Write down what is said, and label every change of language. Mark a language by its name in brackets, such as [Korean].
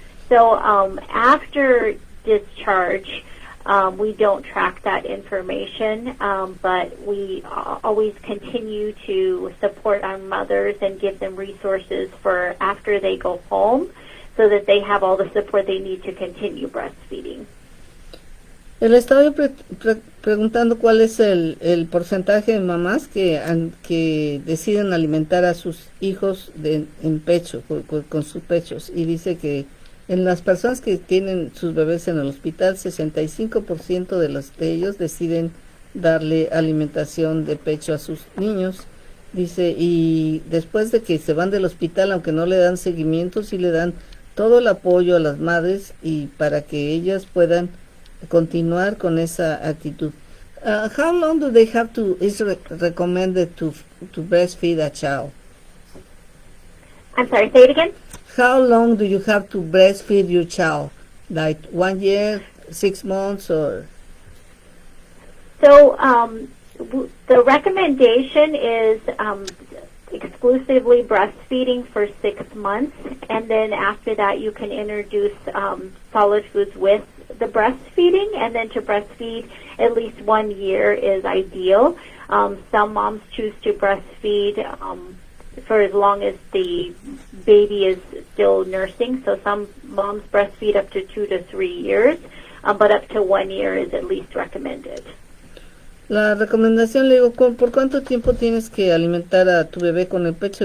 [English] So after discharge, we don't track that information, but we always continue to support our mothers and give them resources for after they go home so that they have all the support they need to continue breastfeeding. [Spanish] Le estaba preguntando cuál es el porcentaje de mamás que deciden alimentar a sus hijos en pecho, con sus pechos, y dice que en las personas que tienen sus bebés en el hospital, 65% de ellos deciden darle alimentación de pecho a sus niños. Dice, y después de que se van del hospital, aunque no le dan seguimiento, sí le dan todo el apoyo a las madres y para que ellas puedan continuar con esa actitud. [English] How long do they have to, is recommended to breastfeed a child? I'm sorry, say it again? How long do you have to breastfeed your child? Like 1 year, 6 months, or? So the recommendation is exclusively breastfeeding for 6 months, and then after that you can introduce solid foods with the breastfeeding, and then to breastfeed at least 1 year is ideal. Some moms choose to breastfeed for as long as the baby is still nursing, so some moms breastfeed up to 2 to 3 years, but up to 1 year is at least recommended. [Spanish] La recomendación, le digo, ¿por cuánto tiempo tienes que alimentar a tu bebé con el pecho?